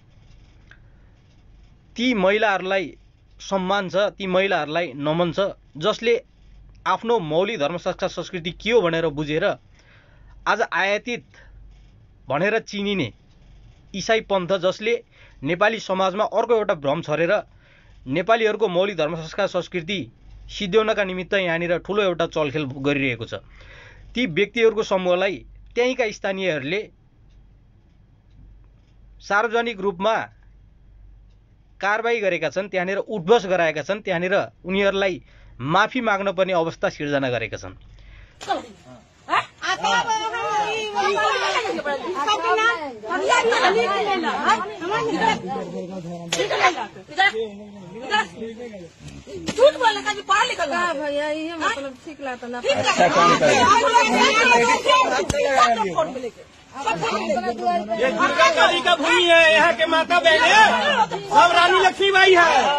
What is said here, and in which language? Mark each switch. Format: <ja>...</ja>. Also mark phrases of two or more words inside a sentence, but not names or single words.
<ne>ती महिलाहरूलाई सम्मान छ, ती महिलाहरूलाई नमन छ, जसले आफ्नो मौलिक धर्म संस्कार संस्कृति के हो भनेर बुझेर आज आयातित भनेर चिनिने ईसाई पन्थ जसले नेपाली समाजमा अर्को एउटा भ्रम छरेर नेपालीहरूको मौलिक धर्म संस्कार संस्कृति सिद्ध्याउनका निमित्त यहाँनिर ठूलो एउटा चलखेल गरिरहेको छ। ती व्यक्तिहरूको समूहलाई त्यहीँका स्थानीयहरूले सार्वजनिक रूपमा कारबाही गरेका छन्, त्यहाँनिर उठबस गराएका छन्, त्यहाँनिर उनीहरूलाई माफी माग्न पर्ने अवस्था सिर्जना गरेका छन्।</ne> <hi>झूठ बोलने का भी पढ़ा लिखा भैया, ये मतलब ठीक लगता ना। ये दुर्गा काली का भूमि है, यहाँ के माता बहने सब रानी लक्ष्मीबाई है।</hi>